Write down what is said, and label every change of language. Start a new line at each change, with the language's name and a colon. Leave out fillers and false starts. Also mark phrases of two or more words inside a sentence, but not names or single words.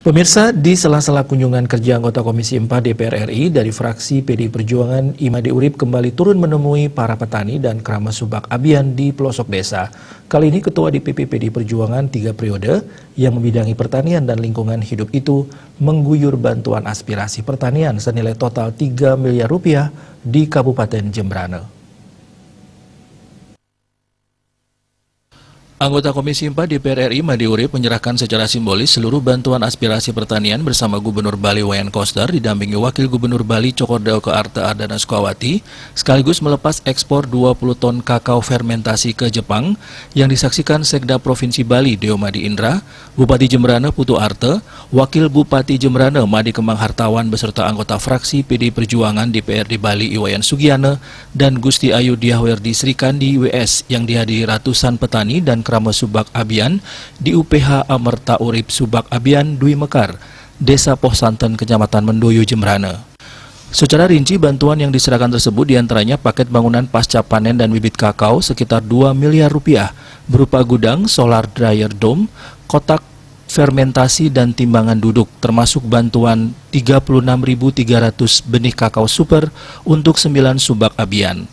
Indonesian: Pemirsa, di sela-sela kunjungan kerja anggota Komisi 4 DPR RI dari fraksi PDI Perjuangan, Imade Urip kembali turun menemui para petani dan keramas subak Abian di pelosok desa. Kali ini Ketua DPP PDI Perjuangan 3 periode yang membidangi pertanian dan lingkungan hidup itu mengguyur bantuan aspirasi pertanian senilai total 3 miliar rupiah di Kabupaten Jembrane. Anggota Komisi 4 DPR RI Imade Urip menyerahkan secara simbolis seluruh bantuan aspirasi pertanian bersama Gubernur Bali Wayan Koster didampingi Wakil Gubernur Bali Cokordeo Kearta Ardana Sukawati sekaligus melepas ekspor 20 ton kakao fermentasi ke Jepang yang disaksikan Sekda Provinsi Bali Deomadi Indra, Bupati Jembrane Putu Arte, Wakil Bupati Jembrane Madi Kemang Hartawan beserta anggota fraksi PDI Perjuangan DPRD Bali Iwayan Sugiana dan Gusti Ayu Diahwerdi Srikandi WS yang dihadiri ratusan petani dan keramas subak Abian di UPH Amerta Urip Subak Abian Dwi Mekar, Desa Pohsanten, Kecamatan Mendoyo, Jembrane. Secara rinci, bantuan yang diserahkan tersebut diantaranya paket bangunan pasca panen dan bibit kakao sekitar 2 miliar rupiah, berupa gudang,
English: solar dryer dome,
Indonesian: kotak fermentasi dan timbangan duduk, termasuk bantuan 36.300 benih kakao super untuk 9 subak Abian.